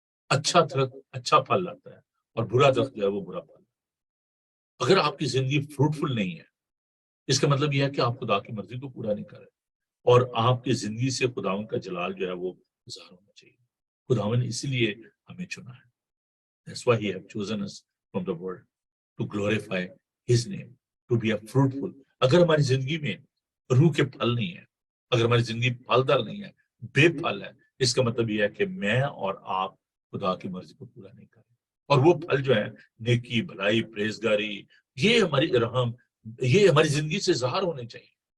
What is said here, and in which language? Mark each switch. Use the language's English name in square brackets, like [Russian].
[Urdu] اچھا درخت اچھا پھل لاتا ہے اور برا درخت جو ہے وہ برا پھل. اگر آپ کی زندگی فروٹفل نہیں ہے اس کا مطلب یہ ہے کہ آپ خدا کی مرضی کو پورا نہیں کر رہے, اور آپ کی زندگی سے خداوند کا جلال جو ہے وہ ظاہر ہونا چاہیے. خداوند اسی لیے ہمیں چنا ہے. [English] That's why he have chosen us from the world to glorify his name, to be a fruitful. [Urdu] اگر ہماری زندگی میں روح کے پھل نہیں ہے, اگر ہماری زندگی پھلدار نہیں ہے, بے پھل ہے, اس کا مطلب یہ ہے کہ میں اور آپ خدا کی مرضی کو پورا نہیں کر رہے. اور وہ پھل جو ہے نیکی, بھلائی, پرہیزگاری, یہ ہماری رحم, یہ ہماری زندگی سے ظاہر ہونے چاہیے.